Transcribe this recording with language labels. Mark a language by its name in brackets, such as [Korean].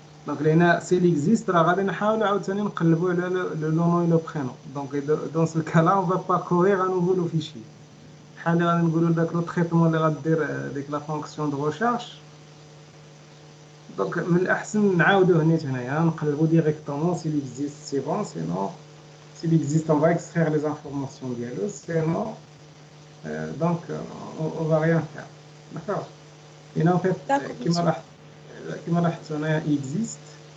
[French] Donc لأن s'il existe [Arabic] راه غادي نحاولوا عاوتاني نقلبوا على [French] le nom et le prénom. Donc dans ce cas-là, on va parcourir à nouveau le fichier. [Arabic] بحال اللي غادي نقولوا داك لو تريتمون اللي غدير ديك لا فونكسيون دو ريشيرش. دونك من الأحسن نعاودوه نيت هنايا نقلبوا ديريكتومون [French] s'il existe c'est bon, sinon s'il existe on va extraire les informations ديالو, sinon donc on va rien faire. D'accord. Et en fait [Arabic] كما لاحظت هنايا [French] existe.